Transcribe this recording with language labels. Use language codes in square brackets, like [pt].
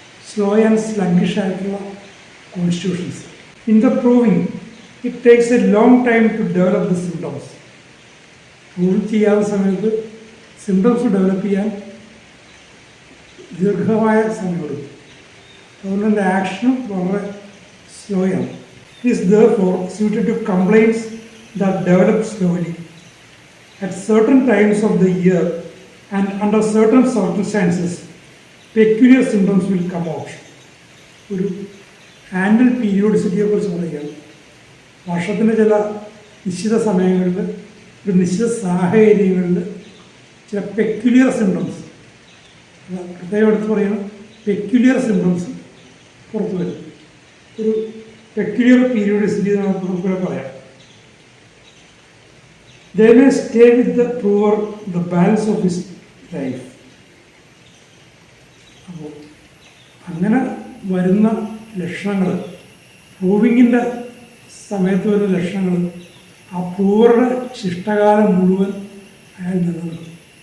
[en] Slow and sluggish ആയിട്ടുള്ള constitutions. In the proving it takes a long time to develop the symptoms. [ml] Prove ചെയ്യാത്ത സമയത്ത് symptoms develop ചെയ്യാൻ ദീർഘമായ സമയമെടുക്കും. അതുകൊണ്ട് എൻ്റെ ആക്ഷനും വളരെ സ്ലോയാണ്. [en] It is therefore suited to complaints that develop slowly. At certain times of the year and under certain circumstances, peculiar symptoms will come out. [ml] ഒരു ആനുവൽ പീരിയോഡിസിറ്റിയെ കുറിച്ച് പറയുകയാണ്. വർഷത്തിൻ്റെ ചില നിശ്ചിത സമയങ്ങളിൽ, ഒരു നിശ്ചിത സാഹചര്യങ്ങളിൽ ചില പെക്യുലിയർ സിംറ്റംസ്, പ്രത്യേകം എടുത്ത് പറയുന്നത് പെക്യുലിയർ സിംറ്റംസ് പുറത്തു വരും. ഒരു പെക്യുലിയർ പീരിയോഡിസിറ്റി നമുക്ക് പറയാം. [en] They may stay with the prover the balance of his life. [ml] അപ്പോൾ അങ്ങനെ വരുന്ന ലക്ഷണങ്ങൾ, പ്രൂവിങ്ങിൻ്റെ സമയത്ത് വരുന്ന ലക്ഷണങ്ങൾ ആ പ്രൂവറുടെ ശിഷ്ടകാലം മുഴുവൻ അയാൾ നിലനിൽക്കും.